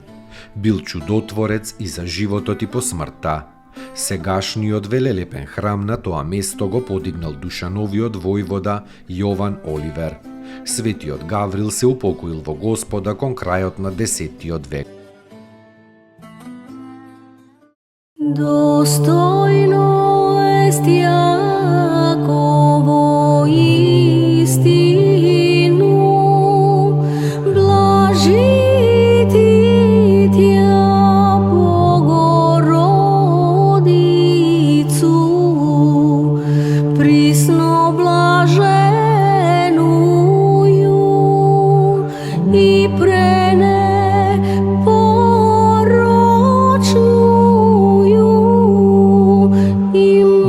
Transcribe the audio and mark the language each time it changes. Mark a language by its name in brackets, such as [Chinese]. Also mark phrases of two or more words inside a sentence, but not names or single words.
[Macedonian] Бил чудотворец и за животот и по смртта. Сегашниот велелепен храм на тоа место го подигнал Душановиот војвода Јован Оливер. Светиот Гаврил се упокоил во Господа кон крајот на 10 век. [Church Slavic] Достойно ест Јаково истину, блажити Тја Богородицу, присно блаженују и пренепорочнују и